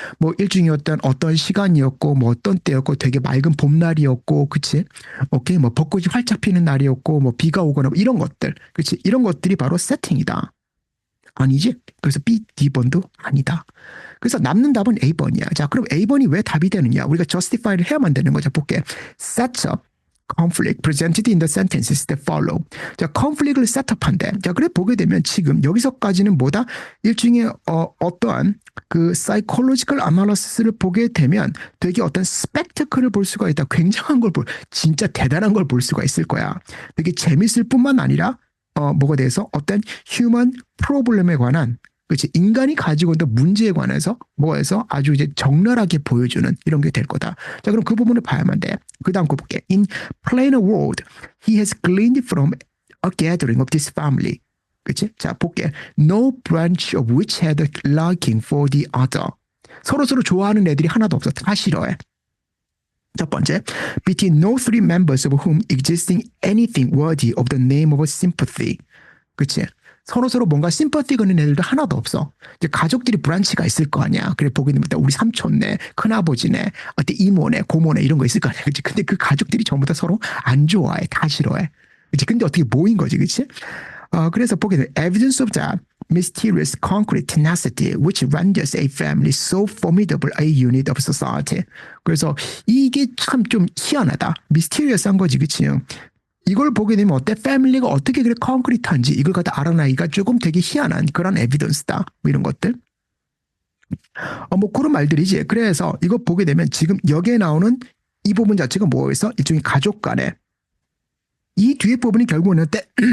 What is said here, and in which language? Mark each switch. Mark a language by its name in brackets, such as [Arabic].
[Korean] 뭐 일종의 어떤 시간이었고, 뭐 어떤 때였고, 되게 맑은 봄날이었고, 그치? 오케이, 뭐 벚꽃이 활짝 피는 날이었고, 뭐 비가 오거나 뭐 이런 것들, 그치? 이런 것들이 바로 세팅이다. 아니지? 그래서 B, D번도 아니다. 그래서 남는 답은 A번이야. 자, 그럼 A번이 왜 답이 되느냐? 우리가 justify를 해야만 되는 거죠. 볼게. [English] Sets up conflict presented in the sentences that follow. [Korean] 자, conflict를 셋업한대. 자, 그래 보게 되면 지금 여기서까지는 뭐다? 일종의 어떠한 그 psychological analysis를 보게 되면 되게 어떤 spectacle을 볼 수가 있다. 굉장한 걸 진짜 대단한 걸 볼 수가 있을 거야. 되게 재밌을 뿐만 아니라 뭐가 돼서 어떤 human problem에 관한 그렇지. 인간이 가지고 있는 문제에 관해서 뭐해서 아주 이제 적나라하게 보여주는 이런 게 될 거다. 자, 그럼 그 부분을 봐야만 돼. 그 다음 거 볼게. [English] In plainer word, he has gleaned from a gathering of this family. [Korean] 그치? 자, 볼게. [English] No branch of which had a liking for the other. [Korean] 서로 좋아하는 애들이 하나도 없어. 다 싫어해. 첫 번째, [English] between no three members of whom existing anything worthy of the name of sympathy. [Korean] 그치? 서로 뭔가 심퍼티 거는 애들도 하나도 없어. 이제 가족들이 브란치가 있을 거 아니야. 그래 보게 되면 우리 삼촌네, 큰아버지네, 어때 이모네, 고모네 이런 거 있을 거 아니야. 그치? 근데 그 가족들이 전부 다 서로 안 좋아해. 다 싫어해. 그치? 근데 어떻게 모인 거지. 그치? 그래서 보게 되면 [English] evidence of that mysterious concrete tenacity which renders a family so formidable a unit of society. [Korean] 그래서 이게 참 좀 희한하다. 미스테리어스한 거지. 그치? 이걸 보게 되면 어때? 패밀리가 어떻게 그래 콘크리트한지 이걸 갖다 알아내기가 조금 되게 희한한 그런 에비던스다. 뭐 이런 것들. 뭐 그런 말들이지. 그래서 이거 보게 되면 지금 여기에 나오는 이 부분 자체가 뭐에서 일종의 가족 간에 이 뒤에 부분이 결국은 어때?